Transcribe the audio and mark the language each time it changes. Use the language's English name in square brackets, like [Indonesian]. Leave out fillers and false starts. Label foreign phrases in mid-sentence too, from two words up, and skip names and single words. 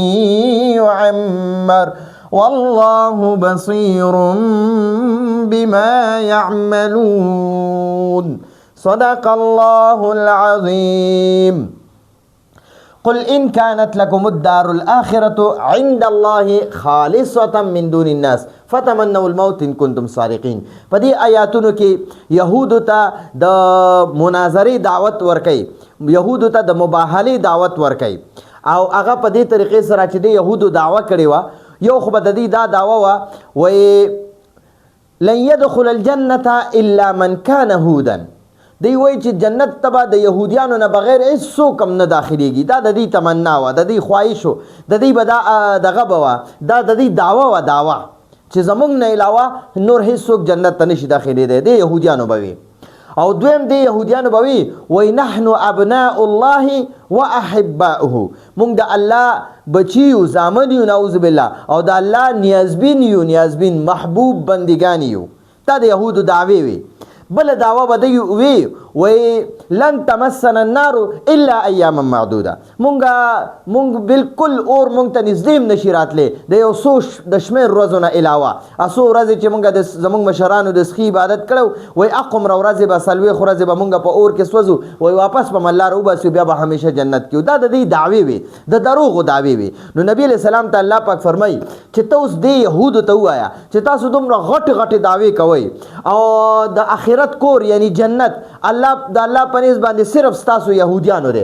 [Arabic] يعمر والله بصير بما يعملون صدق الله العظيم. قل إن كانت لكم الدار الآخرة عند الله خالصة من دون الناس فتمنوا الموت إن كنتم صادقين. [Pashto] پدې آیاتونو کې یهودو ته د مناظرې دعوت ورکي، یهودو ته د مباهلې دعوت ورکي، او هغه په دې طریقې سره چې د یهودو دعوه کړې وه. یو خو به د دې دا دعوه وه، وایي [Arabic] لن يدخل الجنة الا من كان هودا. [Pashto] دی وایي چې جنت ته به د یهودیانو نه بغیر هېڅوک هم نه داخلېږي. دا د دې تمنا وه، د دې خواهش و، د دې به دا دغه به وه، دا د دې دعوه وه، دعوه چې زموږ نه علاوه نور هېڅوک جنت ته نشي داخلېدی. د یهودیانو به وي. او دویم د یهودیانو به وي، وایي [Arabic] نحن ابناء الله واحباؤه، [Pashto] مونږ د الله بچي یو، زامن یو، [Arabic] نعوذ بالله، [Pashto] او د الله نیازبین یو، نیازبین محبوب بندگان یو. دا د یهودو دعوې وي. بل دعوه به دوی وي، وایي [Arabic] لن تمسنا النار الا ایاما معدوده، [Pashto] مونږ بالکل اور مونږ ته نږدې هم نشي راتلی د یو څو د شمېر ورځو نه علاوه. څو ورځې چې مونږ زموږ مشرانو د سخي عبادت کړو، وایي اقمره ورځې به 40 ورځې به مونږ په اور کې سوځو، وایي واپس به الله راوباسو، بیا به همیشه جنت کې. دا د دې دعوې وي، د دروغو دعوې وي. نو نبی [Arabic] علیه السلام [Pashto] ته الله پاک فرمایي چې ته اوس دې یهودو ته ووایه چې تاسو دومره غټې غټې دعوې کوئ، او د آخرت کور یعنی جنت الله د الله په نسبت باندې صرف ستاسو یهودیانو دی.